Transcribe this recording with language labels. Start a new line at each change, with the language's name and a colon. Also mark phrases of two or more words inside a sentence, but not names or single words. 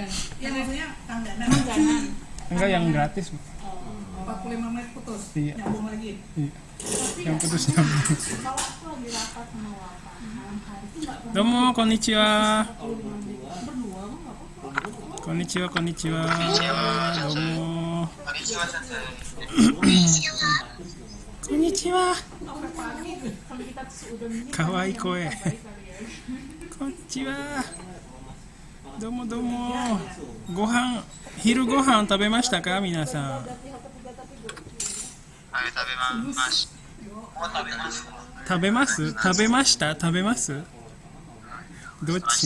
Indonesian: Yang biasanya langganan. Langganan. Enggak, yang gratis, Bu. 45 menit putus. Iya. Nyambung lagi. Iya. Yang putus nyambung. Kalau aku lagi rapat sama Wafa malam hari itu nggak pernah
Japanese: どうも、こんにちは.
Indonesian: berdua emang nggak apa-apa.
Japanese: こんにちは、こんにちは. Domo. こんにちは先生。 Konnichiwa.
Indonesian: Sampai pagi sampai kita sudah ini.
Japanese: かわいい声.
Indonesian: Baik kali ya.
Japanese: Konnichiwa. どうも、どうも。ご飯, 昼ご飯食べましたか、皆さん。はい、食べます。もう食べますか。食べます？食べました？食べます？どっち？